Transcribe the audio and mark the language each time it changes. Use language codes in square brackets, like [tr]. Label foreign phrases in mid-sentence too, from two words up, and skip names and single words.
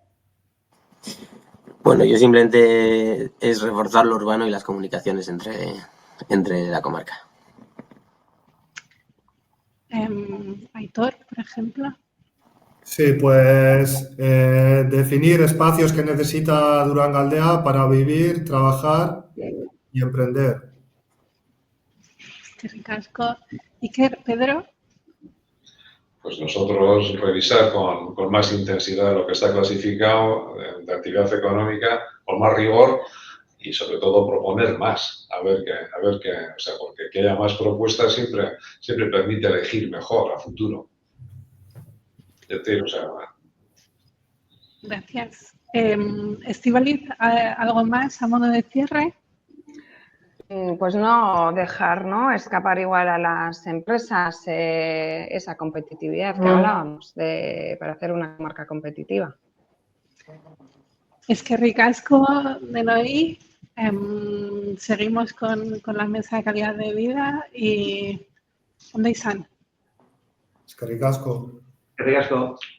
[es] Bueno, yo simplemente es reforzar lo urbano y las comunicaciones entre la comarca. Aitor, por ejemplo. Sí, pues definir espacios que necesita Durangaldea para vivir, trabajar y emprender. [eu] Eskerrik asko. Iker, Pedro. [es] Pues nosotros revisar con más intensidad lo que está clasificado de actividad económica, con más rigor y sobre todo proponer más, a ver qué, o sea, porque que haya más propuestas siempre permite elegir mejor a futuro. Es decir, o sea, Gracias. Estíbaliz, ¿algo más a modo de cierre? Pues no dejar, ¿no?, escapar igual a las empresas esa competitividad que hablábamos para hacer una marca competitiva. [eu] Eskerrik asko denoi. [es] Seguimos con la mesa de calidad de vida y [eu] ondo izan. Eskerrik asko. Eskerrik asko.